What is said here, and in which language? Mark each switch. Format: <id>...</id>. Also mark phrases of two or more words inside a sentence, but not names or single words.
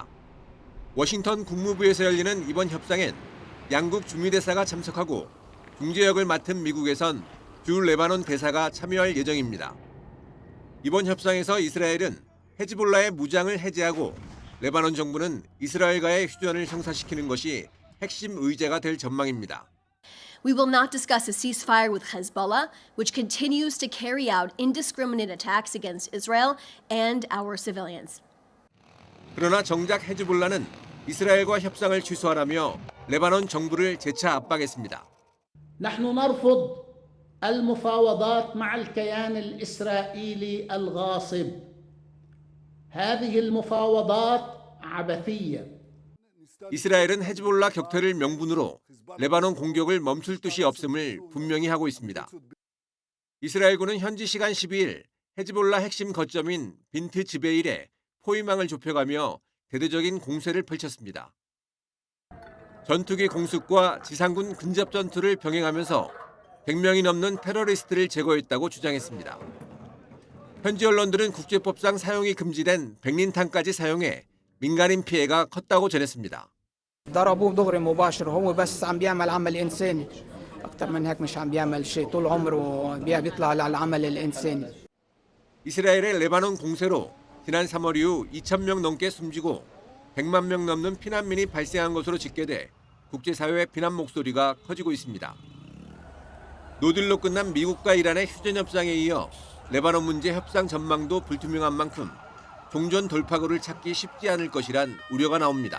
<ko>워싱턴 국무부에서 열리는 이번 협상엔 양국 주미대사가 참석하고 중재 역을 맡은 미국에선 주 레바논 대사가 참여할 예정입니다. 이번 협상에서 이스라엘은 헤즈볼라의 무장을 해제하고 레바논 정부는 이스라엘과의 휴전을 성사시키는 것이 핵심 의제가 될 전망입니다.</ko> <en>We will not discuss a ceasefire with Hezbollah, which continues to carry out indiscriminate attacks against Israel and our civilians.</en> <ko>그러나 정작 헤즈볼라는 이스라엘과 협상을 취소하라며 레바논 정부를 재차 압박했습니다.</ko> <ar>نحن نرفض المفاوضات مع الكيان الإسرائيلي الغاصب. هذه المفاوضات عبثية.</ar> <ko>이스라엘은 헤즈볼라 격퇴를 명분으로 레바논 공격을 멈출 뜻이 없음을 분명히 하고 있습니다. 이스라엘군은 현지 시간 12일 헤즈볼라 핵심 거점인 빈트 지베일에 포위망을 좁혀가며 대대적인 공세를 펼쳤습니다. 전투기 공습과 지상군 근접 전투를 병행하면서 100명이 넘는 테러리스트를 제거했다고 주장했습니다. 현지 언론들은 국제법상 사용이 금지된 백린탄까지 사용해 민간인 피해가 컸다고 전했습니다.</ko> <ar>ضربوه دغري مباشر هو بس عم بيعمل عمل إنساني أكثر من هيك مش عم بيعمل شيء طول عمره بيطلع على العمل الإنساني.</ar> <ko>이스라엘의 레바논 공세로 지난 3월 이후 2,000명 넘게 숨지고 100만 명 넘는 피난민이 발생한 것으로 집계돼 국제사회의 비난 목소리가 커지고 있습니다. 노딜로 끝난 미국과 이란의 휴전 협상에 이어 레바논 문제 협상 전망도 불투명한 만큼 종전 돌파구를 찾기 쉽지 않을 것이란 우려가 나옵니다.</ko>